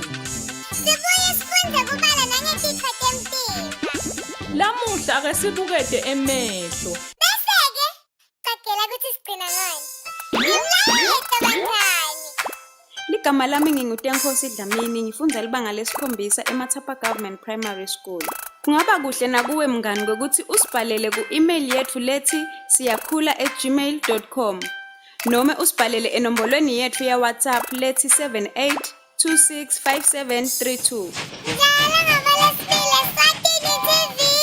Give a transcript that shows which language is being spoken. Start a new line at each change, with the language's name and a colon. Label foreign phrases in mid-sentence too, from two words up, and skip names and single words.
Swati: Sibuye sifunde kubala nangetitho tempilo. Lamuhla ake sibukede emehlo. Bese-ke qagela ukuthi sigcina ngani. Ngimlayethe bangani. Ligama lami nginguTenkosi Dlamini ngifunda libanga lesi-7 eMathapa Government Primary School. Kungaba kuhle nakuwe mngani ngokuthi usibhalele ku-email yethu lethi siyakhula@gmail.com noma usibhalele enombolweni yethu ya WhatsApp lethi 78265732. Njalo ngoLwesibili Eswatini TV.